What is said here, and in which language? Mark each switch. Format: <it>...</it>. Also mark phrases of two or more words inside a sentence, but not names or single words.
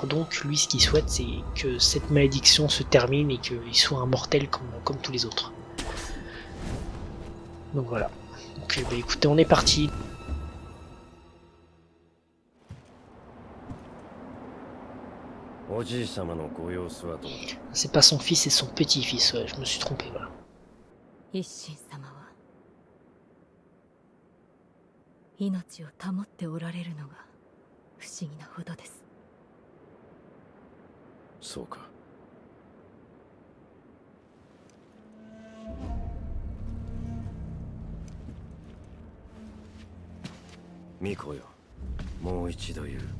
<fr>Donc, lui, ce qu'il souhaite, c'est que cette malédiction se termine et qu'il soit immortel comme tous les autres. Donc voilà. Donc, bah, écoutez, on est parti. C'est pas son fils, c'est son petit-fils, ouais, je me suis trompé, voilà.</fr> <ja>一心様は命を保っておられるのが不思議なほどです。そうか。巫女よ、もう一度言う。</ja>